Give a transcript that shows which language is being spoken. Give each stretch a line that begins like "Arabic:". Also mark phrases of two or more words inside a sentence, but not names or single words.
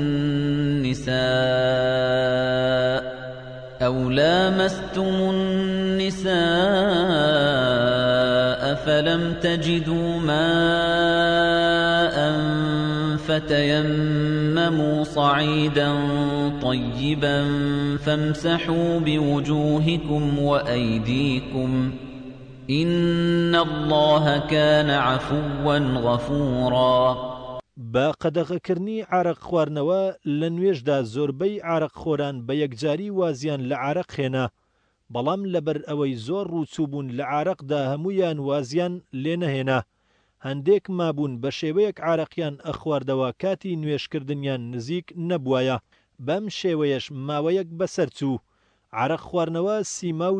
Arabic: النساء فلم تجدوا ماء فتيمموا صعيدا طيبا فامسحوا بوجوهكم وأيديكم إن الله كان عفوا غفورا
Central Kurdish: با قەدەغەکردنی عارەق خواردنەوە لە نوێژدا زۆربەی عارەق خۆران بە یەکجاری وازیان لە عارەق خێنا بەڵام لەبەر ئەوەی زۆر ڕووچووبوون لە عارەقدا هەمویان وازیان لێ نەهێنا هەندێک مابوون بە شێوەیەک عارەقیان ئەخواردەوە کاتی نوێشکردنیان نزیک نەبوایە بەم شێوەیەش ماوەیەک بەسەر چوو عارەق خواردنەوە سیما و